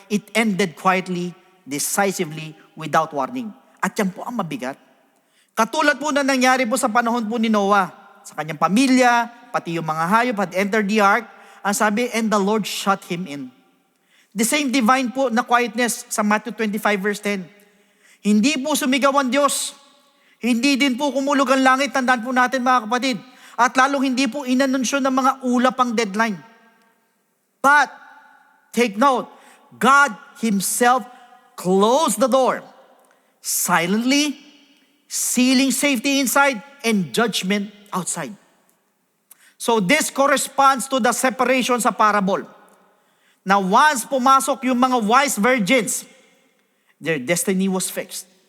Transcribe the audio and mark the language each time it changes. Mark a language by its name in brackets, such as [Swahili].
[English] It ended quietly, decisively, without warning. [Filipino] At yan po ang mabigat. Katulad po na nangyari po sa panahon po ni Noah. Sa kanyang pamilya, pati yung mga hayop [English] had entered the ark. [Filipino] Ang sabi, [English] and the Lord shut him in. The same divine po na quietness sa Matthew 25 verse 10. [Filipino] Hindi po sumigaw ang Diyos. Hindi din po kumulog ang langit. Tandaan po natin mga kapatid. At lalong hindi po inanunsyo ng mga ulap ang deadline. [English] But, take note, God Himself closed the door silently, sealing safety inside and judgment outside. So this corresponds to the separation sa parable. [Filipino] Na once pumasok yung mga [English] wise virgins, their destiny was fixed.